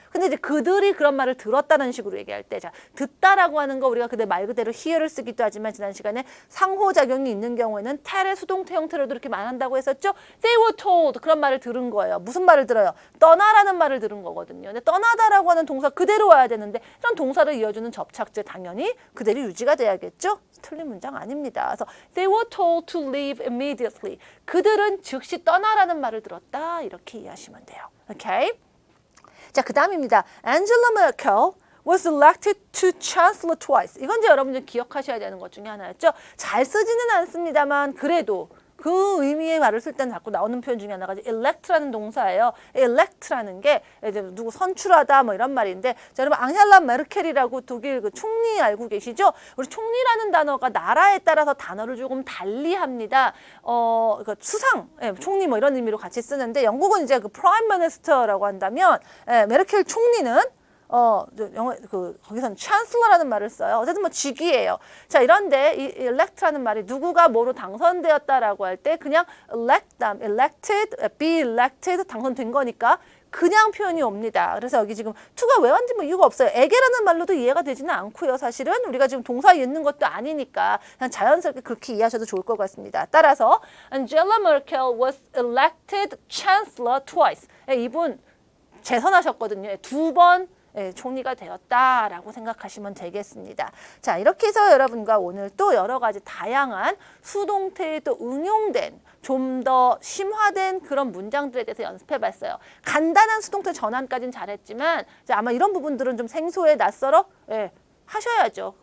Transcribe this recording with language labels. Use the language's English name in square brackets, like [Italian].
[Korean] 근데 이제 그들이 그런 말을 들었다는 식으로 얘기할 때, 자, 듣다라고 하는 거 우리가 그대 말 그대로 hear를 쓰기도 하지만 지난 시간에 상호작용이 있는 경우에는 tell의 수동태 형태로도 이렇게 말한다고 했었죠. [English] They were told [Korean] 그런 말을 들은 거예요. 무슨 말을 들어요? 떠나라는 말을 들은 거거든요. 근데 떠나다라고 하는 동사 그대로 와야 되는데 이런 동사를 이어주는 접착제 당연히 그대로 유지가 돼야겠죠. 틀린 문장 아닙니다. 그래서 [English] they were told to leave immediately. [Korean] 그들은 즉시 떠나라는 말을 들었다. 이렇게 이해하시면 돼요. 오케이? 자, 그 다음입니다. [English] Angela Merkel was elected to chancellor twice. [Korean] 이건 이제 여러분들 기억하셔야 되는 것 중에 하나였죠. 잘 쓰지는 않습니다만 그래도 그 의미의 말을 쓸 때는 자꾸 나오는 표현 중에 하나가 elect라는 동사예요. elect라는 게 이제 누구 선출하다 뭐 이런 말인데, 자, 여러분 앙헬라 메르켈이라고 독일 그 총리 알고 계시죠? 우리 총리라는 단어가 나라에 따라서 단어를 조금 달리합니다. 그러니까 수상, 총리 뭐 이런 의미로 같이 쓰는데 영국은 이제 그 prime minister라고 한다면 메르켈 총리는 거기서는 chancellor라는 말을 써요. 어쨌든 뭐 직위예요. 자, 이런데 이 elect라는 말이 누구가 뭐로 당선되었다라고 할 때 그냥 elected, [English] be elected [Korean] 당선된 거니까 그냥 표현이 옵니다. 그래서 여기 지금 to가 왜 왔는지 뭐 이유가 없어요. 에게라는 말로도 이해가 되지는 않고요. 사실은 우리가 지금 동사 잇는 것도 아니니까 그냥 자연스럽게 그렇게 이해하셔도 좋을 것 같습니다. 따라서 [English] Angela Merkel was elected chancellor twice. [Korean] 이분 재선하셨거든요. 두 번 총리가 되었다라고 생각하시면 되겠습니다. 자, 이렇게 해서 여러분과 오늘 또 여러 가지 다양한 수동태에 또 응용된 좀 더 심화된 그런 문장들에 대해서 연습해봤어요. 간단한 수동태 전환까지는 잘했지만 아마 이런 부분들은 좀 생소해 낯설어 하셔야죠.